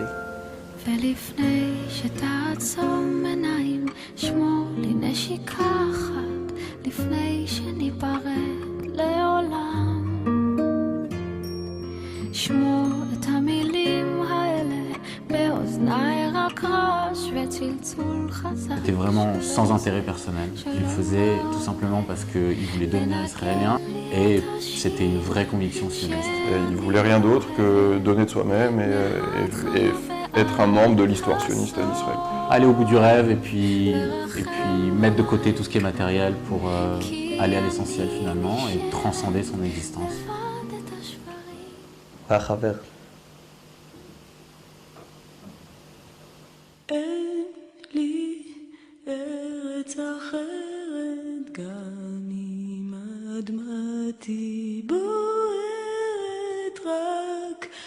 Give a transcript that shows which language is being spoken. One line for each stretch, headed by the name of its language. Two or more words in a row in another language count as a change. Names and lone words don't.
Hebrew: ולפני שתעצום עיניים, שמור לי נשיקה אחת, לפני שניפרד לעולם. שמור את המילים האלה צלצול חזק.
French: C'était vraiment sans intérêt personnel. Il le faisait tout simplement parce qu'il voulait devenir israélien et c'était une vraie conviction sioniste. Il ne voulait rien d'autre que donner de soi-même et être un membre de l'histoire sioniste d'Israël. Aller au bout du rêve et puis mettre de côté tout ce qui est matériel pour aller à l'essentiel finalement et transcender son existence.
Hebrew: היה חבר. אין לי ארץ אחרת, גם אם אדמתי בוערת, רק